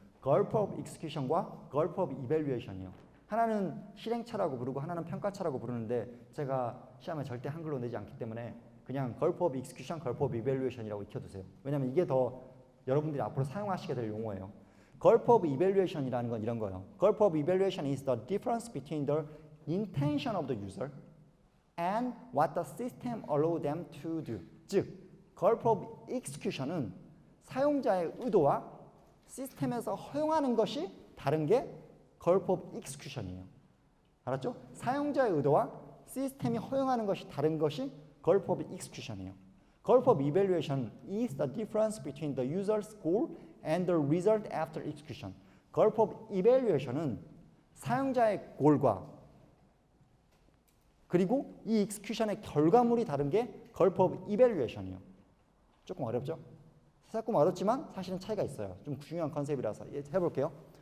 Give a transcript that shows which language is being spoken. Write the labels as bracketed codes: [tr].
[ko] Gulp of Execution과 Gulp of Evaluation이요. 하나는 실행차라고 부르고 하나는 평가차라고 부르는데 제가 시험에 절대 한글로 내지 않기 때문에 그냥 Gulp of Execution, Gulp of Evaluation이라고 익혀두세요. 왜냐하면 이게 더 여러분들이 앞으로 사용하시게 될 용어예요. Gulp of Evaluation이라는 건 이런 거예요. [en] Gulp of Evaluation is the difference between the intention of the user and what the system allow them to do. [ko] 즉, Gulp of Execution은 사용자의 의도와 시스템에서 허용하는 것이 다른 게 Gulp of Execution이에요. 알았죠? 사용자의 의도와 시스템이 허용하는 것이 다른 것이 Gulp of Execution이에요. [en] Gulp of Evaluation is the difference between the user's goal and the result after execution. [ko] Gulp of Evaluation은 사용자의 골과 그리고 이 execution의 결과물이 다른 게 Gulp of Evaluation이에요. 조금 어렵죠? 조금 어렵지만 사실은 차이가 있어요. 좀 중요한 컨셉이라서 해볼게요.